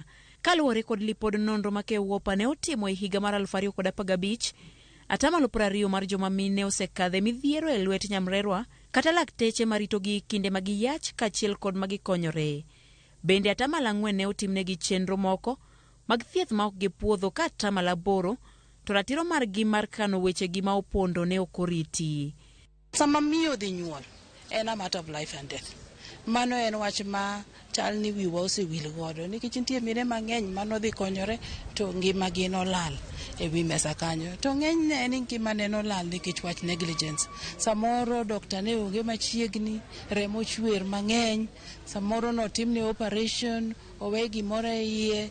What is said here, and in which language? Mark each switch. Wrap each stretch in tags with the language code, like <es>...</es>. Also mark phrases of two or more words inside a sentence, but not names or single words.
<luo>Kaluwore kod lipod nonro ma Kewopa ne otimo e higa mar 2015, atamalo 20 mar joma mine osekadhe midhiero e lwet nyamrerwa kata lakteche marito gi kinde magiyach kachiel kod magikonyore. Bende atamalo 4 ne otimnegi chenro moko mag thieth ma ok gipuodho ka atamalo 8 to ratiro margi mar kano weche gi ma opondo ne okoriti. Sama miyo dhi nyuol en</luo> <en>a matter of life and death.</en> <luo>Mano en wach ma chal ni wiwa osewil godo nikech nitie mine mang'eny mano dhi konyore to ngima gi nolal e wi mesa kanyo. To ng'eny ne en ngima ne nolal nikech wach negligence. Samoro dokta ne onge machiegni, remo chwer mang'eny, samoro notimne operation, owe gimoro e iye.</luo>